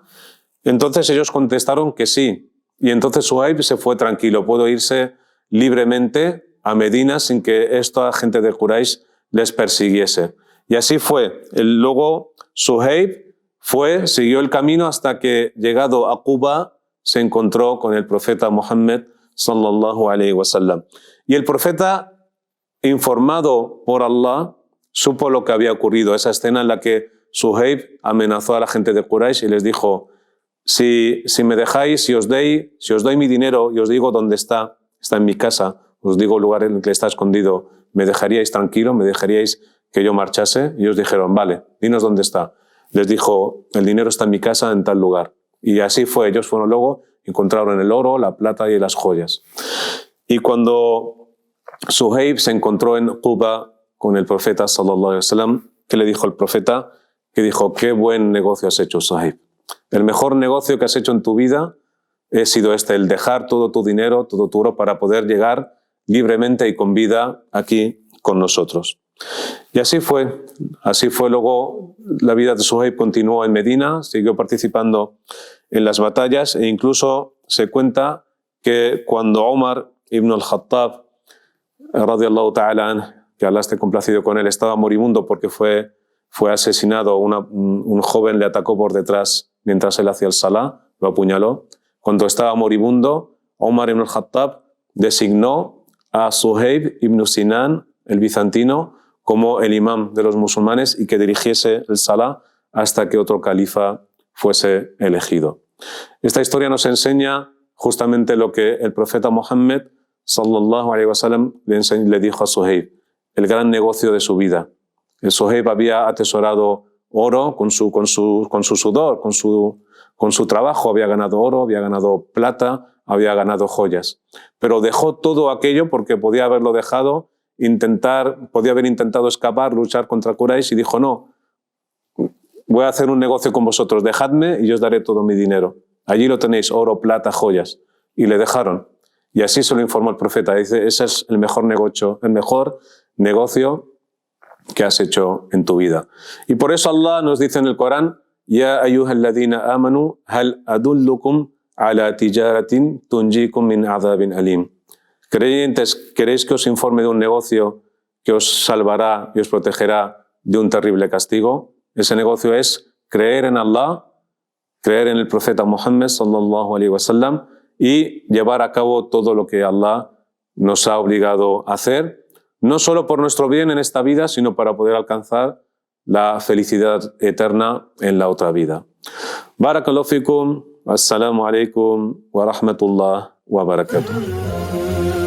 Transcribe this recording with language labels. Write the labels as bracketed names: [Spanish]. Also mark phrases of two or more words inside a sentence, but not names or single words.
[Spanish] Entonces ellos contestaron que sí. Y entonces Suhaib se fue tranquilo, pudo irse libremente a Medina sin que esta gente de Quraysh les persiguiese. Y así fue. Luego Suhaib siguió el camino hasta que, llegado a Quba, se encontró con el profeta Muhammad [Arabic] صلى الله عليه وسلم. [Spanish] Y el profeta, informado por Allah, supo lo que había ocurrido. Esa escena en la que Suhaib amenazó a la gente de Quraysh y les dijo: si me dejáis, si os doy mi dinero y os digo dónde está en mi casa, os digo el lugar en el que está escondido, ¿me dejaríais tranquilo? ¿Me dejaríais que yo marchase? Y ellos dijeron: vale, dinos dónde está. Les dijo: el dinero está en mi casa, en tal lugar. Y así fue. Ellos fueron luego, encontraron el oro, la plata y las joyas. Y cuando Suhaib se encontró en Quba con el profeta [Arabic] صلى الله عليه وسلم, [Spanish] ¿qué le dijo el profeta? Que dijo: qué buen negocio has hecho, Suhaib. El mejor negocio que has hecho en tu vida ha sido el dejar todo tu dinero, todo tu oro, para poder llegar libremente y con vida aquí con nosotros. Y así fue. Luego la vida de Suhaib continuó en Medina, siguió participando en las batallas e incluso se cuenta que cuando Omar ibn al-Khattab, [Arabic] رضي الله تعالى عنه, [Spanish] que Allah esté complacido con él, estaba moribundo porque fue asesinado, un joven le atacó por detrás mientras él hacía el Salah, lo apuñaló. Cuando estaba moribundo, Omar ibn al-Khattab designó a Suhaib ibn Sinan, el bizantino, como el imam de los musulmanes y que dirigiese el Salah hasta que otro califa fuese elegido. Esta historia nos enseña justamente lo que el profeta Muhammad [Arabic] صلى الله عليه وسلم [Spanish] le dijo a Suhaib, el gran negocio de su vida. El Suhaib había atesorado oro con su sudor, con su trabajo, había ganado oro, había ganado plata, había ganado joyas. Pero dejó todo aquello porque podía haberlo dejado, podía haber intentado escapar, luchar contra Quraysh, y dijo: no, voy a hacer un negocio con vosotros, dejadme y yo os daré todo mi dinero. Allí lo tenéis, oro, plata, joyas. Y le dejaron. Y así se lo informó el profeta. Dice: ese es el mejor negocio que has hecho en tu vida. Y por eso Allah nos dice en el Corán: [Arabic] يا أيها الذين آمنوا هل أدلكم على تجارة تنجيكم من عذاب أليم. [Spanish] Creyentes, ¿queréis que os informe de un negocio que os salvará y os protegerá de un terrible castigo? Ese negocio es creer en Allah, creer en el profeta Muhammad [Arabic] صلى الله عليه وسلم [Spanish] y llevar a cabo todo lo que Allah nos ha obligado a hacer, no solo por nuestro bien en esta vida, sino para poder alcanzar la felicidad eterna en la otra vida. [Arabic] بارك الله فيكم، السلام عليكم ورحمة الله وبركاته.